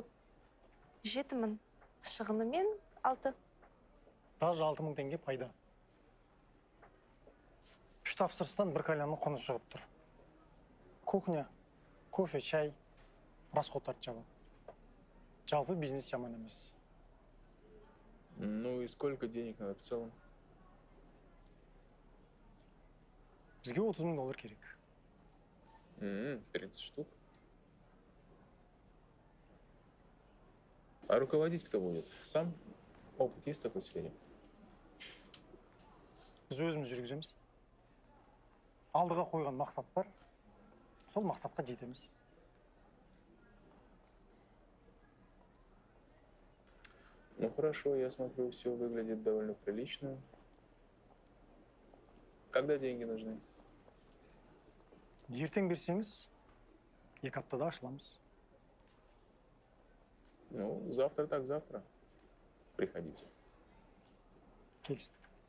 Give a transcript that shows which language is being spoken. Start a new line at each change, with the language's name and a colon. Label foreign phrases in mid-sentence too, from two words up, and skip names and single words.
Kazakh: 7 000. Шығынымен 6. Даже 6 000 теңге пайда. 3 тапсырыстан бір кальянның құны шығып тұр. Кухня, кофе, чай, расходтарды жабады. Жалпы бизнес жаман емес.
Russian: Ну и сколько денег надо в целом?
Kazakh: Бізге 30 000 доллар керек.
Russian: 30 штук. А руководить кто будет? Сам? Опыт есть в такой сфере?
Kazakh: Біз өзіміз жүргіземіз. Алдыға қойған мақсат бар. Сол мақсатқа жетеміз.
Russian: Ну хорошо, я смотрю, все выглядит довольно прилично. Когда деньги нужны?
Kazakh: Ертең берсеңіз, 2 аптада ашыламыз.
Russian: Ну, завтра так завтра. Приходите.
Kazakh: Келістік.